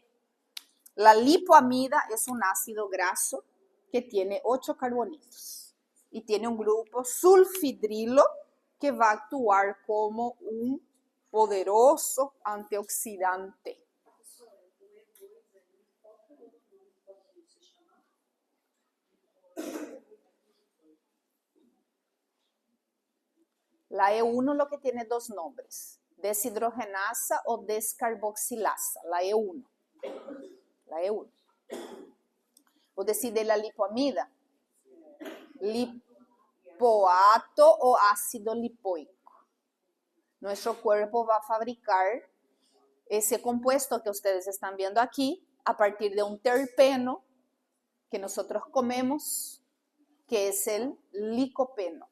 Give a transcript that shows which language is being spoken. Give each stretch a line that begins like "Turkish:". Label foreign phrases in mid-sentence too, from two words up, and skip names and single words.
Spanish: La lipoamida es un ácido graso que tiene 8 carbonitos y tiene un grupo sulfidrilo que va a actuar como un poderoso antioxidante. La E1 lo que tiene 2 nombres, deshidrogenasa o descarboxilasa, la E1. La E1. O decir de la lipoamida, lipoato o ácido lipoico. Nuestro cuerpo va a fabricar ese compuesto que ustedes están viendo aquí a partir de un terpeno que nosotros comemos, que es el licopeno.